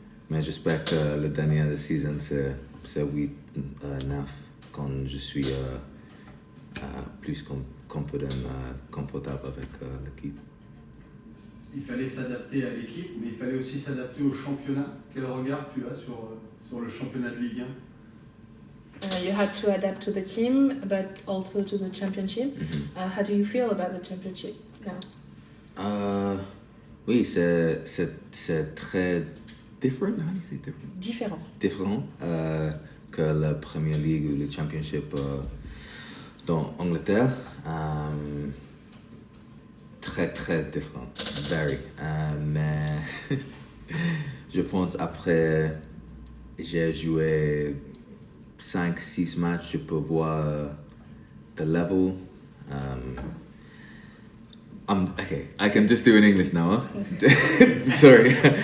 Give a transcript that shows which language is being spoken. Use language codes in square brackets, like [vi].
[fr] Mais j'espère que le dernier de la saison c'est 8, 9 quand je suis plus confortable avec l'équipe. Il fallait s'adapter à l'équipe, mais il fallait aussi s'adapter au championnat. Quel regard tu as sur le championnat de Ligue 1? [en] You had to adapt to the team, but also to the championship. How do you feel about the championship now? [fr] Oui, c'est très different. [en] How do you say different? [fr] Différent que la Premier League ou le Championship dans Angleterre. Très différent, very. Mais je pense après j'ai joué 5-6 matchs, je peux voir [en] the level. Okay, I can just do in English now. Huh? Sorry.